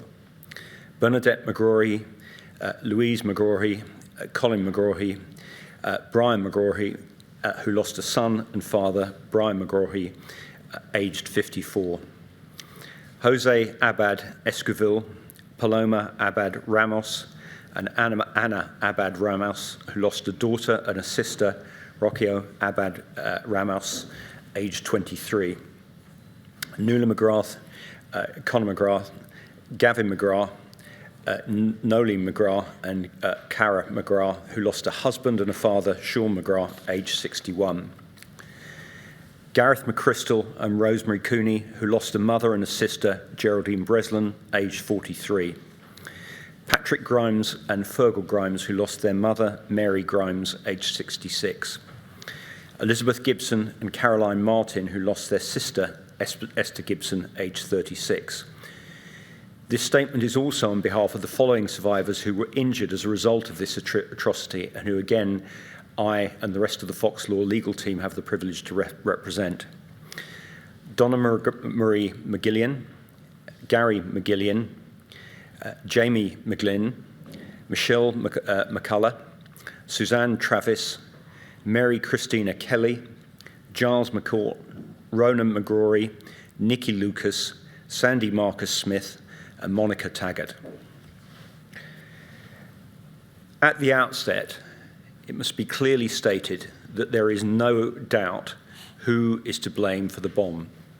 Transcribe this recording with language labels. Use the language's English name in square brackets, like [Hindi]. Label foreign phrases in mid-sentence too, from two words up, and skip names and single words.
[English] Bernadette McGrory, Louise McGrory, Colin McGrory, Brian McGrory, who lost a son and father, Brian McGrory, aged 54. Jose Abad Esquivel, Paloma Abad Ramos, and Anna Abad Ramos, who lost a daughter and a sister, Rocio Abad Ramos, aged 23. Nuala McGrath, Conor McGrath, Gavin McGrath, Nolene McGrath, and Cara McGrath, who lost a husband and a father, Sean McGrath, aged 61. Gareth McChrystal and Rosemary Cooney, who lost a mother and a sister, Geraldine Breslin, aged 43. Patrick Grimes and Fergal Grimes, who lost their mother, Mary Grimes, aged 66. Elizabeth Gibson and Caroline Martin, who lost their sister, Esther Gibson, aged 36. This statement is also on behalf of the following survivors who were injured as a result of this atrocity and who, again, I and the rest of the Fox Law legal team have the privilege to represent. Donna Marie McGillian, Gary McGillian, Jamie McGlynn, Michelle McCullough, Suzanne Travis, Mary Christina Kelly, Giles McCourt, Ronan McGrory, Nikki Lucas, Sandy Marcus Smith, and Monica Taggart. At the outset, it must be clearly stated that there is no doubt who is to blame for the bomb.